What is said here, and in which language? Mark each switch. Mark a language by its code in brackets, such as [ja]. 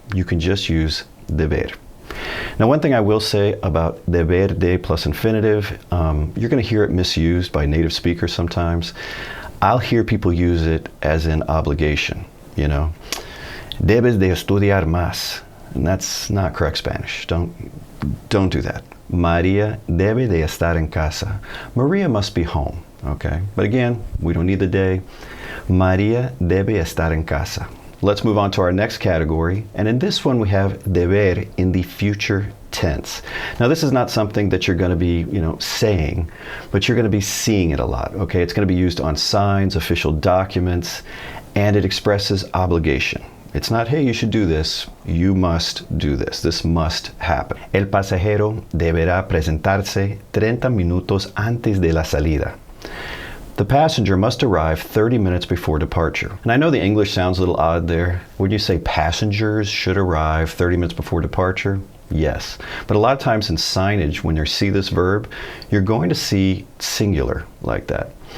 [en] You can just use deber. Now one thing I will say about deber de plus infinitive, you're going to hear it misused by native speakers sometimes. I'll hear people use it as in obligation, [es] Debes de estudiar más. [en] And that's not correct Spanish. Don't do that. [es] María debe de estar en casa. [en] Maria must be home, okay? But again, we don't need the de. [es] María debe estar en casa. [en] Let's move on to our next category, and in this one we have deber in the future tense. Now this is not something that you're going to be, saying, but you're going to be seeing it a lot, okay? It's going to be used on signs, official documents, and it expresses obligation. It's not, hey, you should do this, you must do this. This must happen. [es] El pasajero deberá presentarse 30 minutos antes de la salida. [en] The passenger must arrive 30 minutes before departure. And I know the English sounds a little odd there. Would you say passengers should arrive 30 minutes before departure? Yes. But a lot of times in signage, when you see this verb, you're going to see singular like that.